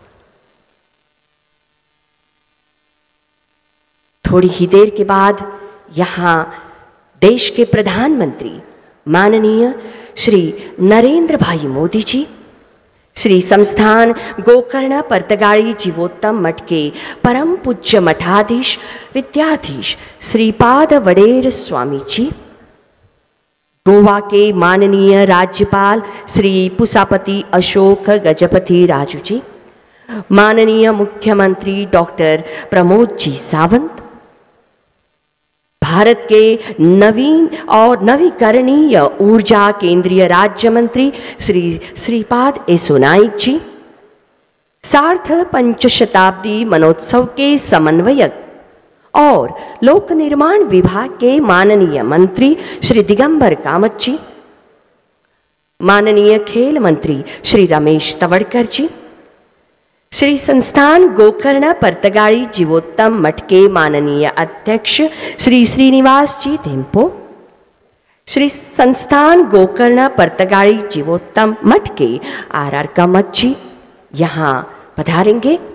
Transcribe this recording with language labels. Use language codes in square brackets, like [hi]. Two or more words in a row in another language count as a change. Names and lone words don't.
[hi] थोड़ी ही देर के बाद यहाँ देश के प्रधानमंत्री माननीय श्री नरेंद्र भाई मोदी जी, श्री संस्थान गोकर्ण परतगाड़ी जीवोत्तम मठ के परम पूज्य मठाधीश विद्याधीश श्रीपाद वडेर स्वामी जी, गोवा के माननीय राज्यपाल श्री पुसापति अशोक गजपति राजू जी, माननीय मुख्यमंत्री डॉक्टर प्रमोद जी सावंत, भारत के नवीन और नवीकरणीय ऊर्जा केंद्रीय राज्य मंत्री श्री श्रीपाद येसो नाइक जी, सार्थ पंचशताब्दी मनोत्सव के समन्वयक और लोक निर्माण विभाग के माननीय मंत्री श्री दिगंबर कामत जी, माननीय खेल मंत्री श्री रमेश तवड़कर जी, श्री संस्थान गोकर्ण परतगाड़ी जीवोत्तम मठ के माननीय अध्यक्ष श्री श्रीनिवास जी धेम्पो, श्री संस्थान गोकर्ण परतगाड़ी जीवोत्तम मठ के आर कामत जी यहाँ पधारेंगे।